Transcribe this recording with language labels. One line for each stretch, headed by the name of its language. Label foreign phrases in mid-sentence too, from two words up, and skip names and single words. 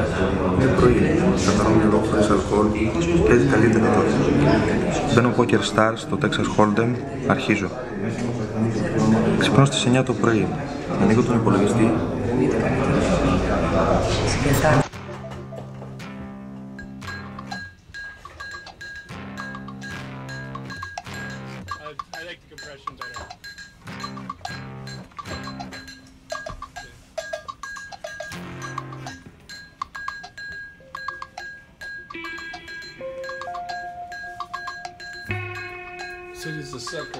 Greek: Είναι πρωί, θα πάρω νερό χωρίς αλκοόλ και έτσι καλύτερα τότε. Μπαίνω Poker Stars στο Texas Hold'em, αρχίζω. Ξυπνώ στις 9 το πρωί, ανοίγω τον υπολογιστή.
English: I like the compression better. City's a sucker.